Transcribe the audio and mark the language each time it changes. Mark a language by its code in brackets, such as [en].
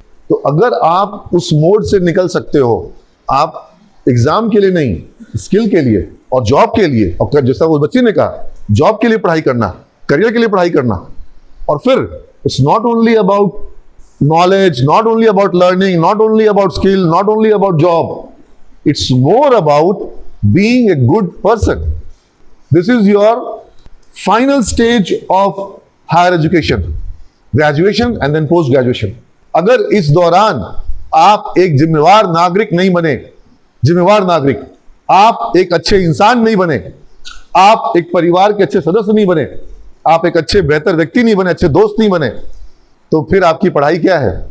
[hi] तो अगर आप उस मोड से निकल सकते हो, आप एग्जाम के लिए नहीं, स्किल के लिए और जॉब के लिए, और जैसा वो बच्चे ने कहा, जॉब के लिए पढ़ाई करना, करियर के लिए पढ़ाई करना, और फिर [en] It's not only about knowledge, not only about learning, not only about skill, not only about job. It's more about being a good person. This is your final stage of higher education, graduation and then post graduation. [hi] अगर इस दौरान आप एक जिम्मेवार नागरिक नहीं बने, जिम्मेवार नागरिक, आप एक अच्छे इंसान नहीं बने, आप एक परिवार के अच्छे सदस्य नहीं बने, आप एक अच्छे बेहतर व्यक्ति नहीं बने, अच्छे दोस्त नहीं बने, तो फिर आपकी पढ़ाई क्या है?